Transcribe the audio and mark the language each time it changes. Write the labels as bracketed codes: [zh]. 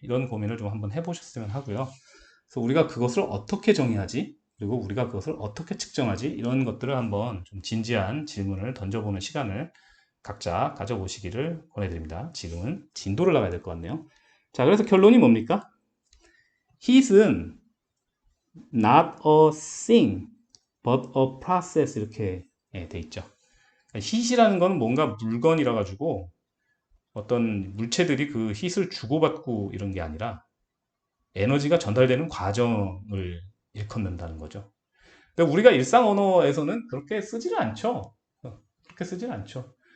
[ko] 이런 고민을 좀 한번 해보셨으면 하고요. 그래서 우리가 그것을 어떻게 정의하지? 그리고 우리가 그것을 어떻게 측정하지? 이런 것들을 한번 좀 진지한 질문을 던져보는 시간을 각자 가져보시기를 권해드립니다. 지금은 진도를 나가야 될 것 같네요. 자, 그래서 결론이 뭡니까? [en] Heat은 not a thing, but a process [ko] 이렇게 돼 있죠. heat이라는 거는 뭔가 물건이라 가지고 어떤 물체들이 그 heat을 주고받고 이런 게 아니라 에너지가 전달되는 과정을 일컫는다는 거죠. 그러니까 우리가 일상 언어에서는 그렇게 쓰지를 않죠. 그렇게 쓰지를 않죠.